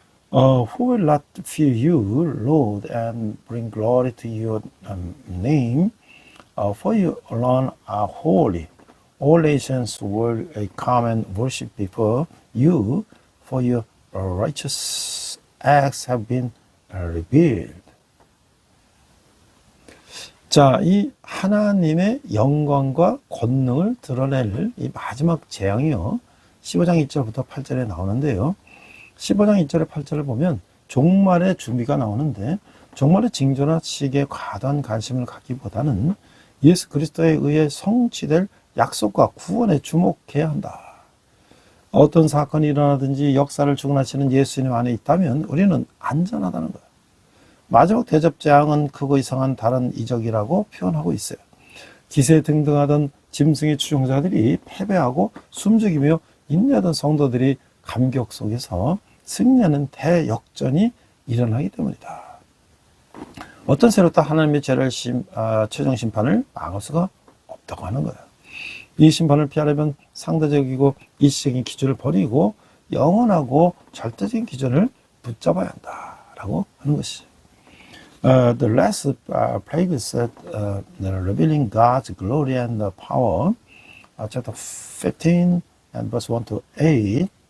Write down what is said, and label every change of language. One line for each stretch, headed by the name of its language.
English: Who will not fear you, Lord, and bring glory to your name? For you alone are holy. All nations will come and worship before you, for your righteous acts have been revealed.
Korean: 자, 이 하나님의 영광과 권능을 드러낼 이 마지막 재앙이요. 15장 2절부터 8절에 나오는데요. 15장 2절에 8절을 보면 종말의 준비가 나오는데 종말의 징조나 시기에 과도한 관심을 갖기보다는 예수 그리스도에 의해 성취될 약속과 구원에 주목해야 한다. 어떤 사건이 일어나든지 역사를 주관하시는 예수님 안에 있다면 우리는 안전하다는 거예요. 마지막 대접 재앙은 크고 이상한 다른 이적이라고 표현하고 있어요. 기세 등등하던 짐승의 추종자들이 패배하고 숨죽이며 인내하던 성도들이 감격 속에서 승리하는 대역전이 일어나기 때문이다. 어떤 새롭다 하나님의 죄를 최종 심판을 막을 수가 없다고 하는 거예요. 이 심판을 피하려면 상대적이고 일시적인 기준을 버리고 영원하고 절대적인 기준을 붙잡아야 한다라고 하는 것이죠.
English: The last plague said, revealing God's glory and power, chapter 15 and verse 1 to 8.